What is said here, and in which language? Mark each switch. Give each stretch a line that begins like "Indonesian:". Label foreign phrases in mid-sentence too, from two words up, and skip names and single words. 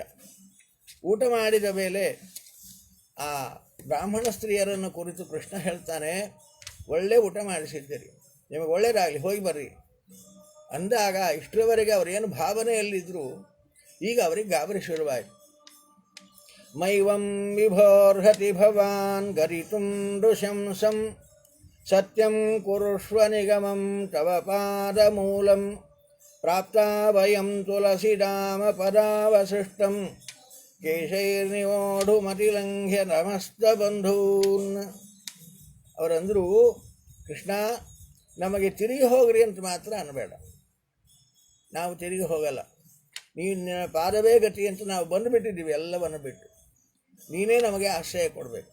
Kannada: ಊಟ ಮಾಡಿದ ಮೇಲೆ ಆ ಬ್ರಾಹ್ಮಣ ಸ್ತ್ರೀಯರನ್ನು ಕುರಿತು ಕೃಷ್ಣ ಹೇಳ್ತಾನೆ, ಒಳ್ಳೆ ಊಟ ಮಾಡಿಸಿದ್ದೀರಿ, ನಿಮಗೆ ಒಳ್ಳೆಯದಾಗಲಿ, ಹೋಗಿ ಬರ್ರಿ ಅಂದಾಗ ಇಷ್ಟರವರೆಗೆ ಅವರೇನು ಭಾವನೆಯಲ್ಲಿದ್ದರು, ಈಗ ಅವರಿಗೆ ಗಾಬರಿ ಶುರುವಾಯಿತು.
Sanskrit: ಮೈವಂ ವಿಭೋರ್ಹತಿ ಭವಾನ್ ಗರಿತುಂ ನೃಶಂಸಂ ಸತ್ಯಂ ಕುರುಷ್ವ ನಿಗಮಂ ತವ ಪಾದಮೂಲಂ ಪ್ರಾಪ್ತಾ ವಯಂ ತುಳಸಿಧಾಮ ಪದಾವಸೃಷ್ಟಂ ಕೇಶೈರ್ನಿವೋಢುಮತಿಲಂಘ್ಯ ನಮಸ್ತ ಬಂಧೂನ್.
Kannada: ಅವರಂದರು, ಕೃಷ್ಣ ನಮಗೆ ತಿರುಗಿ ಹೋಗ್ರಿ ಅಂತ ಮಾತ್ರ ಅನ್ನಬೇಡ, ನಾವು ತಿರುಗಿ ಹೋಗಲ್ಲ, ನೀನು ಪಾದವೇ ಗತಿ ಅಂತ ನಾವು ಬಂದುಬಿಟ್ಟಿದ್ದೀವಿ, ಎಲ್ಲವನ್ನು ಬಿಟ್ಟು ನೀನೇ ನಮಗೆ ಆಶ್ರಯ ಕೊಡಬೇಕು.